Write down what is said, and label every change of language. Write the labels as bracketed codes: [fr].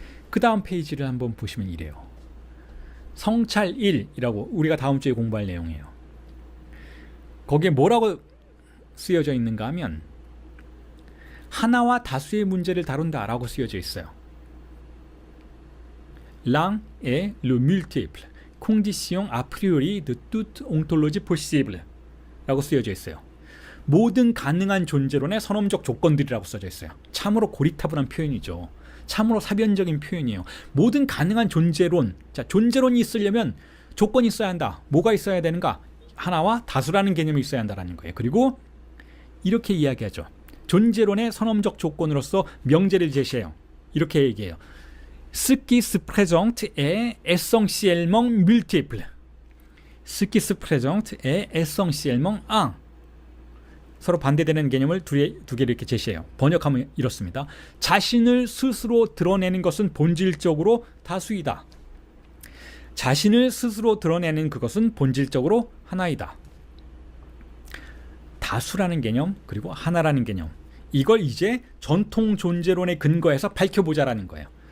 [ko] 그 다음 페이지를 한번 보시면 이래요. 성찰 1이라고 우리가 다음 주에 공부할 내용이에요. 거기에 뭐라고 쓰여져 있는가 하면 하나와 다수의 문제를 다룬다 라고 쓰여져 있어요. [fr] L'un est le multiple, condition a priori de toute ontologie possible [ko] 라고 쓰여져 있어요. 모든 가능한 존재론의 선험적 조건들이라고 써져 있어요. 참으로 고리타분한 표현이죠. 참으로 사변적인 표현이에요. 모든 가능한 존재론. 자, 존재론이 있으려면 조건이 있어야 한다. 뭐가 있어야 되는가? 하나와 다수라는 개념이 있어야 한다는 거예요. 그리고 이렇게 이야기하죠. 존재론의 선험적 조건으로서 명제를 제시해요. 이렇게 얘기해요. [fr] Ce qui se présente est essentiellement multiple. Ce qui se présente est essentiellement un. [ko] 서로 반대되는 개념을 두 개를 이렇게 제시해요. 번역하면 이렇습니다. 자신을 스스로 드러내는 것은 본질적으로 다수이다. 자신을 스스로 드러내는 그것은 본질적으로 하나이다. 다수라는 개념, 그리고 하나라는 개념. 이걸 이제 전통 존재론의 근거에서 밝혀보자라는 거예요.